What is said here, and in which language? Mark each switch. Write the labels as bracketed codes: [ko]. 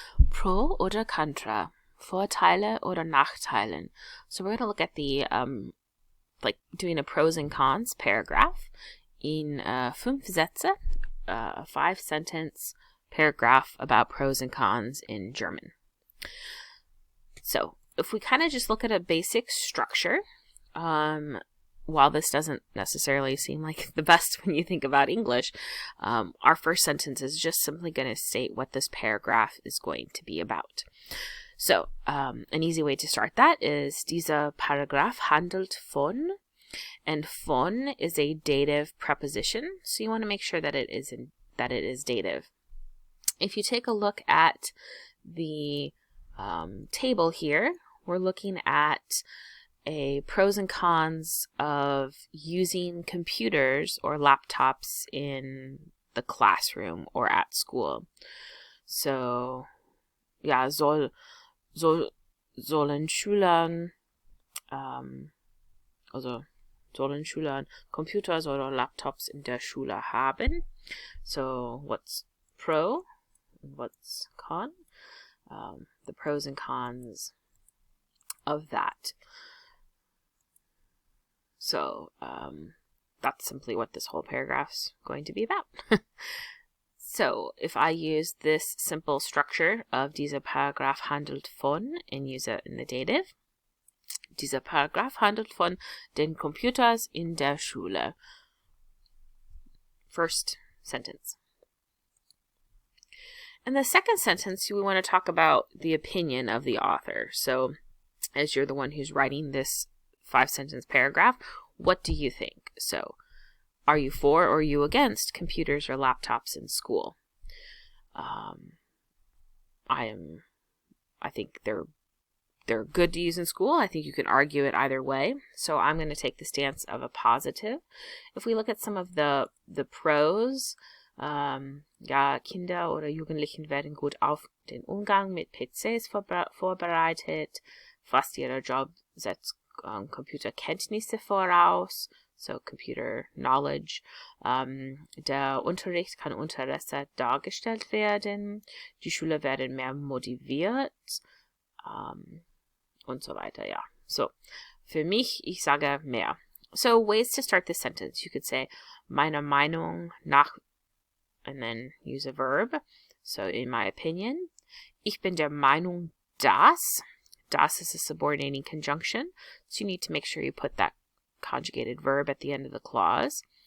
[de] Pro oder Kontra, Vorteile oder Nachteile. [en] So we're going to look at the, like doing a pros and cons paragraph in 5 Sätze, a 5-sentence paragraph about pros and cons in German. So if we kind of just look at a basic structure, while this doesn't necessarily seem like the best when you think about English, our first sentence is just simply going to state what this paragraph is going to be about. So an easy way to start that is [de] dieser Paragraph handelt von, [en] and von is a dative preposition, so you want to make sure that it is dative. If you take a look at the table here, we're looking at a pros and cons of using computers or laptops in the classroom or at school. [de] So, ja, sollen Schülern, sollen Schülern Computers oder Laptops in der Schule haben? [en] So, what's pro? What's con? The pros and cons of that. So that's simply what this whole paragraph's going to be about. So if I use this simple structure of [de] dieser Paragraph handelt von [en] and use it in the dative, [de] dieser Paragraph handelt von den Computers in der Schule. [en] First sentence. In the second sentence, we want to talk about the opinion of the author. So as you're the one who's writing this 5-sentence paragraph, what do you think? So, are you for or are you against computers or laptops in school? I think they're good to use in school. I think you can argue it either way. So I'm going to take the stance of a positive. If we look at some of the pros, [de] ja, Kinder oder Jugendlichen werden gut auf den Umgang mit PCs vorbereitet. Fast jeder Job setzt Computerkenntnisse voraus, [en] so computer knowledge. [de] Der Unterricht kann Interesse dargestellt werden. Die Schüler werden mehr motiviert. Und so weiter, ja. So, für mich, ich sage mehr. [en] So, ways to start this sentence. You could say, [de] meiner Meinung nach, [en] and then use a verb. So, in my opinion. [de] Ich bin der Meinung, dass. [en] Das is a subordinating conjunction, so you need to make sure you put that conjugated verb at the end of the clause.